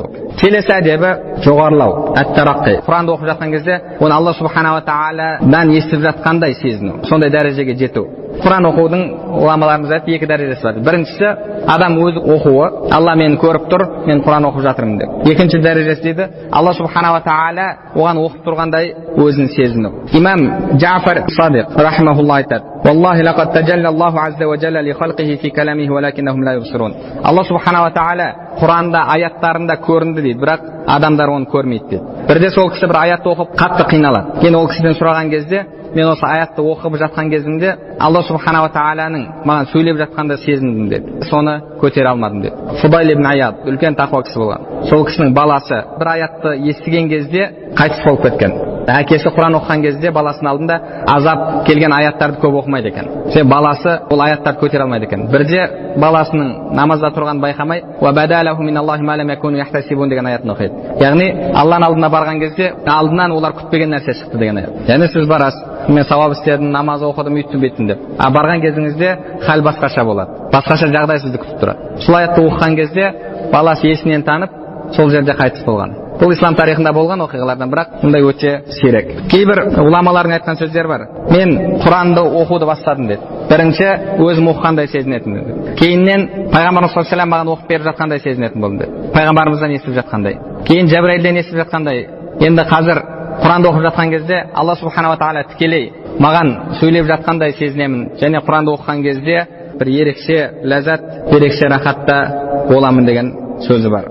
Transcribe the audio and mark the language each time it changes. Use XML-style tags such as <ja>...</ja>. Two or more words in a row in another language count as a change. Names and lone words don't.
<kk>Келесі әдебі жоғарылау, әт-тараққи. Құранды оқып жатқан кезде, оны Алла субханала тағаладан естіп жатқандай сезіну, сондай дәрежеге жету. Құран оқудың ғұламаларымыз айтты екі дәрежесі бар. Біріншісі, адам өзі оқуы, Алла мені көріп тұр, мен Құран оқып жатырмын деп. Екінші дәрежесі дейді, Алла субхана ва тағала оған оқып тұрғандай өзін сезіну. Имам Джафар Садиқ рахимахулла айтады:</kk> <ar>"والله لقد تجلى الله عز وجل لخلقه في كلامه ولكنهم لا يبصرون."</ar> <kk>Алла субхана ва тағала Құранда аяттарында көрінді дейді, бірақ адамдар оны көрмейді дейді. Бірде сол кісі бір аятты оқып қатты қиналады. Кейін ол кісіден сұраған кезде, мен осы аятты оқып жатқан кезімде Алла субхана ва тағаланың маған сөйлеп жатқанда сезіндім деді. Соны көтере алмадым деді. Фудайл ибн Аяд үлкен тақуа кісі болған. Сол кісінің баласы бір аятты естіген кезде қайтыс болып кеткен. Әкесі Құран оқыған кезде баласының алдында азап келген аяттарды көп оқымайды екен. Себебі баласы ол аяттарды көтере алмайды екен. Бірде баласының намазда тұрғанын байқамай,</kk> <ar>"وبدا لهم من الله ما لم يكونوا يحتسبون"</ar> <kk>деген аятты оқиды. Яғни Алланың алдына барған кезде алдынан олар күтпеген нәрсе шықты деген аят. Яғни сіз барасыз, мен сауап істедім, намаз оқыдым, үйттім, беттім деп. Барған кезіңізде хал басқаша болады. Басқаша жағдай сізді күтіп тұрады. Сол аятты оқыған кезде баласы есінен танып, сол жерде қайтыс болған. Бұл ислам тарихында болған оқиғалардан, бірақ мұндай өте сирек. Кейбір ғұламалардың айтқан сөздері бар. Мен Құранды оқуды бастадым деді. Бірінші өзім оқығандай сезінетін деді. Кейіннен пайғамбарымыз</kk> <ar>صلى الله عليه وسلم</ar> <kk>маған оқып беріп жатқандай сезінетін болдым деді. Пайғамбарымыздан естіп жатқандай. Кейін Жәбірәйлден естіп жатқандай. Енді қазір Құранды оқып жатқан кезде Алла субхана ва тағала тікелей маған сөйлеп жатқандай сезінемін. Және Құранды оқыған кезде бір ерекше ләззат, ерекше рахатта боламын деген сөзі бар.</kk>